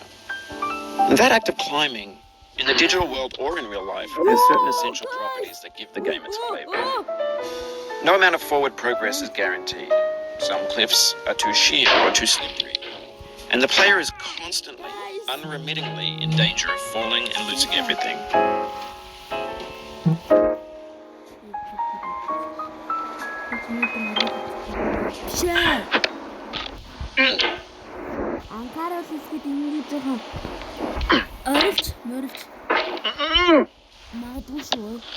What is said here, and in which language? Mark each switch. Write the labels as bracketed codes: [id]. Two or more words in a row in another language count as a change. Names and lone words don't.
[en] And that act of climbing, in the digital world or in real life, has certain essential properties that give the game its flavor. No amount of forward progress is guaranteed. Some cliffs are too sheer or too slippery, and the player is constantly, unremittingly in danger of falling and losing everything. [mn] Анкаарал хэлэхэд ингэж жоохон орилж морилж магадгүй шүү.